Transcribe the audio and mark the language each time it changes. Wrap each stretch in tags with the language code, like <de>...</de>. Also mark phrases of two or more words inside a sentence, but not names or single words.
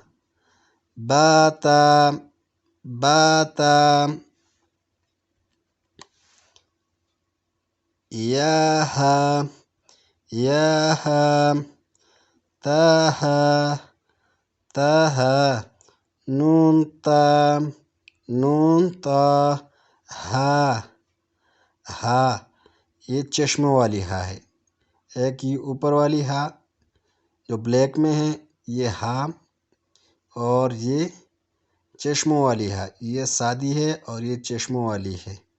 <ur>باتا باتا ياها ياها تاها تاها نونتا نونتا ہا ہا یہ چشموں والی ہا ہے. ایک یہ اوپر والی ہا جو بلیک میں ہے یہ ہا، اور یہ چشموں والی ہا یہ سادی ہے اور یہ چشموں والی ہے.</ur>